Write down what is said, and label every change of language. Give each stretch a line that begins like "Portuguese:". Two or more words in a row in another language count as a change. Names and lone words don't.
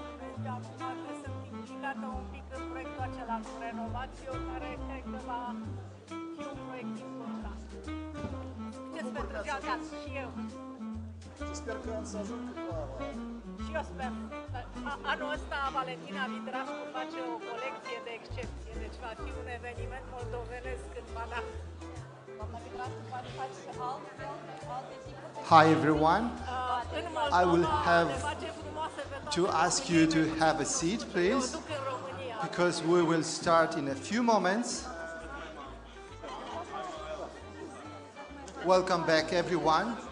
Romanian: Acum că sunt implicată un pic în proiectul acela cu renovație, care cred că va fi un proiect important. Succes pentru Georgat și eu. Sper că am să ajung câtva. Și eu sper. Anul ăsta Valentina Vidrașcu face o colecție de excepție, deci va fi un eveniment moldovenesc cândva, da.
English: Hi everyone. I will have to ask you to have a seat, please, because we will start in a few moments. Welcome back, everyone.